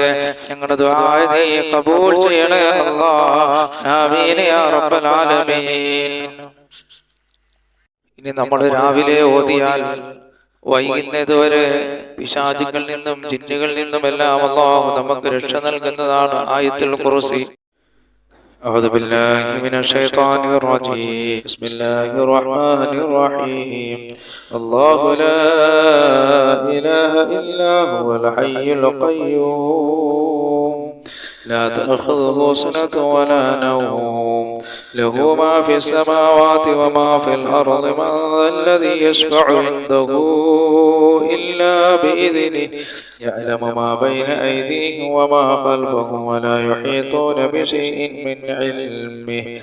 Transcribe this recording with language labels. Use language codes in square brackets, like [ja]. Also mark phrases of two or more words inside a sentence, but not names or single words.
[ml] ഞങ്ങളുടെ ദുആ നീ കബൂൽ ചെയ്യണേ അല്ലാ. [ar] آمين يا رب العالمين. [ml] ഇനി നമ്മൾ രാവിലെ ഓതിയാൽ വൈകുന്നതുവരെ പിശാചുകളിൽ നിന്നും ജിന്നുകളിൽ നിന്നും എല്ലാം അല്ലാഹു നമുക്ക് രക്ഷ നൽകുന്നതാണ് [ar] آية الكرسي. أعوذ بالله من الشيطان الرجيم. بسم الله الرحمن الرحيم. الله لا إله إلا هو الحي القيوم لا تأخذه سنة ولا نوم له ما في السماوات وما في الأرض من ذا الذي يشفع عنده إلا بإذنه يعلم ما بين أيديهم وما خلفهم ولا يحيطون بشيء من علمه